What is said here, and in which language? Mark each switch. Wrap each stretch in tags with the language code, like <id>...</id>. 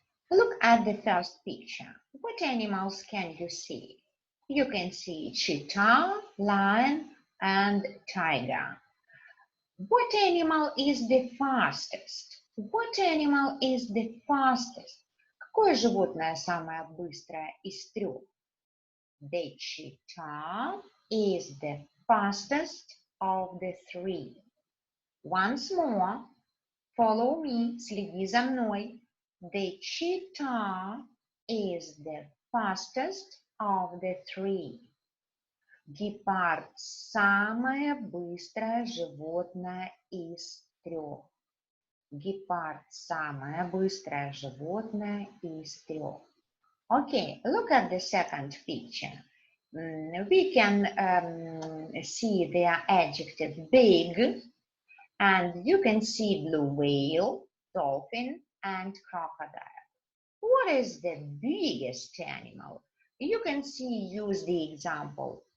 <en>Look at the first picture. What animals can you see? You can see cheetah, lion, and tiger. What animal is the fastest? What animal is the fastest?</en> <ru>Какое животное самое быстрое из трех?</ru> <en>The cheetah is the fastest of the three. Once more, follow me,</en> <ru>следи за мной.</ru> <en>The cheetah is the fastest of the three.</en> <ru>Гепард – самое быстрое животное из трех. Гепард – самое быстрое животное из трех.</ru> <en>Okay, look at the second picture. We can see their adjective big, and you can see blue whale, dolphin, and crocodile. What is the biggest animal? You can see, use the example.</en>